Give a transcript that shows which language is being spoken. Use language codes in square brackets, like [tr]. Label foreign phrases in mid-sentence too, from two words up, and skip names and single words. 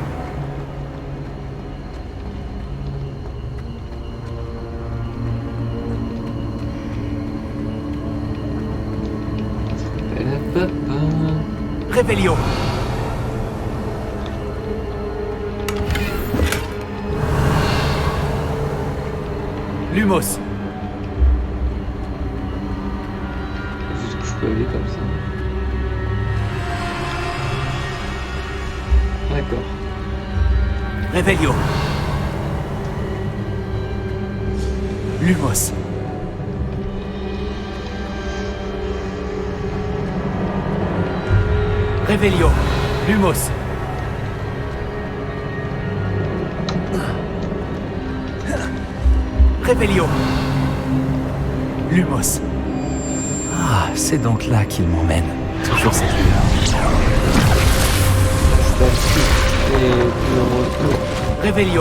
[fr] Revelio. Lumos. Juste que je peux aller comme ça. D'accord. Revelio. Lumos. Revelio. Lumos. Revelio. Lumos. Ah, c'est donc là qu'il m'emmène. Toujours cette lueur. Revelio.